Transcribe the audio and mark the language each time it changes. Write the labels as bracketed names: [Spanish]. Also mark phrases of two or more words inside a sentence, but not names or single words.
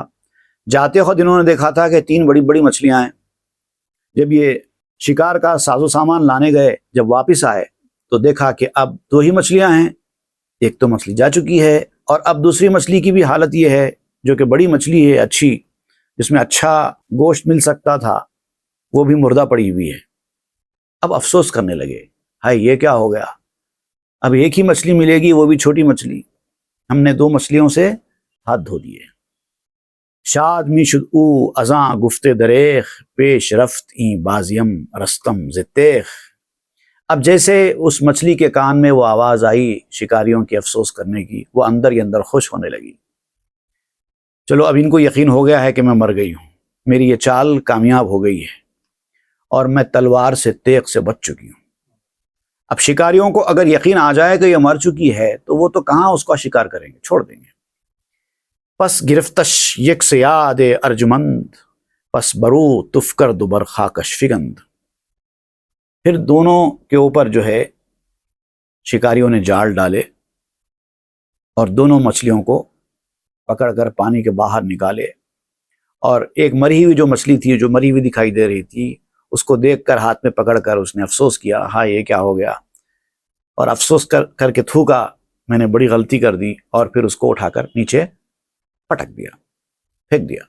[Urdu] جاتے خود انہوں نے دیکھا تھا کہ تین بڑی بڑی مچھلیاں ہیں، جب یہ شکار کا ساز و سامان لانے گئے، جب واپس آئے تو دیکھا کہ اب دو ہی مچھلیاں ہیں، ایک تو مچھلی جا چکی ہے، اور اب دوسری مچھلی کی بھی حالت یہ ہے، جو کہ بڑی مچھلی ہے اچھی، جس میں اچھا گوشت مل سکتا تھا، وہ بھی مردہ پڑی ہوئی ہے۔ اب افسوس کرنے لگے، ہائے یہ کیا ہو گیا، اب ایک ہی مچھلی ملے گی، وہ بھی چھوٹی مچھلی، ہم نے دو مچھلیوں سے ہاتھ دھو دیے۔ [Persian] شاد می شد او ازاں گفتے دریخ، پیش رفت این بازیم رستم زتیخ۔ [Urdu] اب جیسے اس مچھلی کے کان میں وہ آواز آئی شکاریوں کی افسوس کرنے کی، وہ اندر ہی اندر خوش ہونے لگی۔ چلو اب ان کو یقین ہو گیا ہے کہ میں مر گئی ہوں، میری یہ چال کامیاب ہو گئی ہے، اور میں تلوار سے تیغ سے بچ چکی ہوں۔ اب شکاریوں کو اگر یقین آ جائے کہ یہ مر چکی ہے تو وہ تو کہاں اس کا شکار کریں گے، چھوڑ دیں گے۔ [Persian] پس گرفتش یک سے یاد ارجمند، پس برو تفکر دوبر خاکش فگند۔ [Urdu] پھر دونوں کے اوپر جو ہے شکاریوں نے جال ڈالے اور دونوں مچھلیوں کو پکڑ کر پانی کے باہر نکالے، اور ایک مری ہوئی جو مچھلی تھی، جو مری ہوئی دکھائی دے رہی تھی، اس کو دیکھ کر ہاتھ میں پکڑ کر اس نے افسوس کیا، ہاں یہ کیا ہو گیا، اور افسوس کر کے تھوکا میں نے بڑی غلطی کر دی، اور پھر اس کو اٹھا کر نیچے پٹک دیا، پھینک دیا۔